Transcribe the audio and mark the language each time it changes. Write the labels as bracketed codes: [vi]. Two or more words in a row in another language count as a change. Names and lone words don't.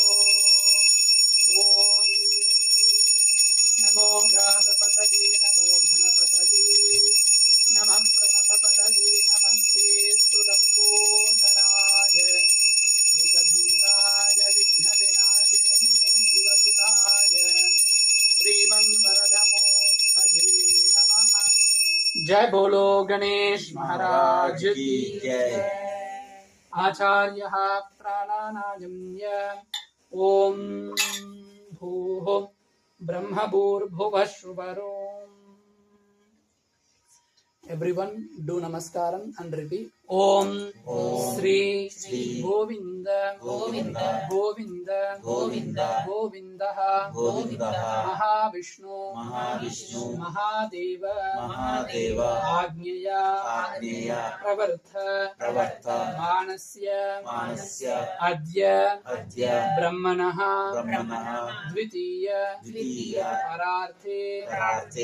[sa] ॐ नमो घातपतये नमो घनपतये नमः प्रमथपतये नमस्ते स्तुलम्बोधराय एकदन्ताय विघ्नविनाशिने शिवसुताय श्रीमन्वरदमूर्तये नमः। [hi] जय बोलो गणेश महाराज की जय। [sa] आचार्यः प्राणानायम्य ॐ भूः ब्रह्मभूर्भुवस्सुवरो। [en] Everyone do namaskaram and repeat [sa] ॐ श्री गोविन्द गोविन्द गोविन्द गोविन्द गोविन्दः गोविन्दः महाविष्णु महाविष्णु महादेव महादेव आग्नेय आग्नेय प्रवर्त प्रवर्त मानस्य मानस्य आद्य आद्य ब्रह्मणः ब्रह्मणः द्वितीय द्वितीय परार्धे परार्धे